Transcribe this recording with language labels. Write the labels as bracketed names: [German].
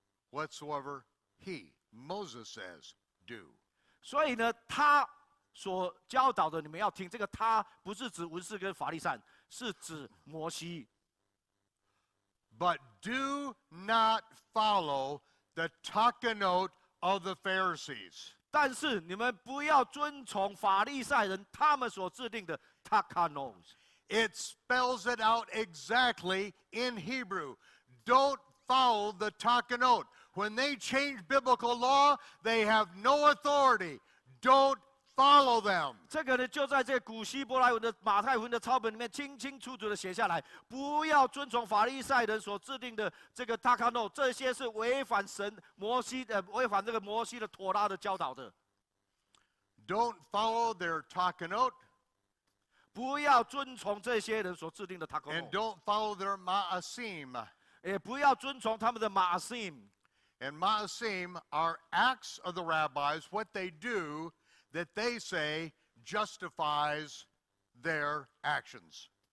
[English] Whatsoever Moses says, do. [Chinese] 所以呢，他所教导的，你们要听。这个他不是指文士跟法利赛人，是指摩西。 [English] But do not follow the takanot of the Pharisees. [Chinese] 但是你们不要遵从法利赛人他们所制定的 takanos。 [English] It spells it out exactly in Hebrew. Don't follow the takanot. When they change biblical law, they have no authority. Don't follow them. [Chinese] 这个呢，就在这古希伯来文的马太福音的抄本里面清清楚楚的写下来，不要遵从法利赛人所制定的这个 takano， 这些是违反违反这个摩西的妥拉的教导的。 [English] Don't follow their takanot. [Chinese] 不要遵从这些人所制定的 takano。 [English] And don't follow their ma'asim. [Chinese] 也不要遵从他们的 ma'asim。 [English] And ma'asim are acts of the rabbis, what they do that they say justifies their actions.